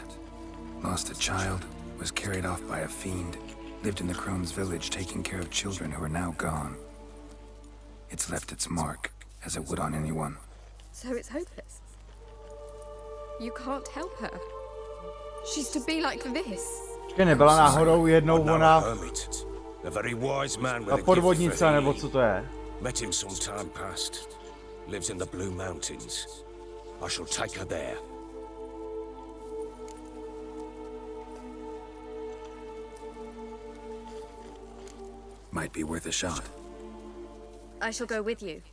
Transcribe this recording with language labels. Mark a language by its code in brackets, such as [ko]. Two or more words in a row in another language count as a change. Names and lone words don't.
[en] Lost a child, was carried off by a fiend, lived in the Crone's village taking care of children who are now gone. It's left its mark, as it would on anyone. So it's hopeless. You can't help her. She's to be like this. [cs] Nebyla náhodou jednou ona [en] A very wise man with a [cs] podvodnice, nebo co to je? [en] Met him some time past. Lives in the Blue Mountains. I shall take her there. Might be worth a shot. I shall go with you.